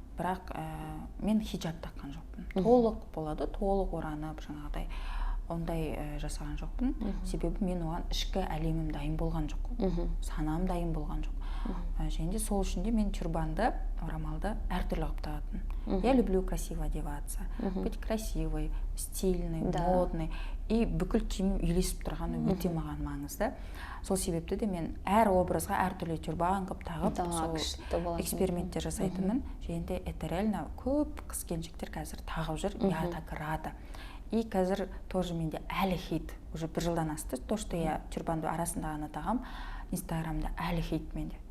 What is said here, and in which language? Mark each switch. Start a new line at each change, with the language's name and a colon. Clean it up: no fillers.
Kazakh: Бірақ мен хиджаб таққан жоқпын. Толық болады, толық оранып, жаңағыдай ондай жасаған жоқпын. Себебі мен оған ішкі әлемім дайын болған жоқ. Санам дайын болған жоқ. Және де сол үшін де мен тюрбанды, орамалды әртүрлі қылып тағатын.
Russian: Я люблю красиво одеваться, быть красивой, стильной, модной.
Kazakh: И бүкіл киімім үйлесіп тұрғаны өте маған маңызды. Сол себепті де мен әр образға әртүрлі тюрбан қылып тағып, сол эксперименттер жасайтынмын. Және де это реально көп қыз-келіншектер қазір тағып жүр,
Russian: я так рада.
Kazakh: И қазір тоже менде әлі хит, уже 1 жылдан асты, то, что я тюрбанды арасында ғана тағам, инстаграмда әлі хит менде.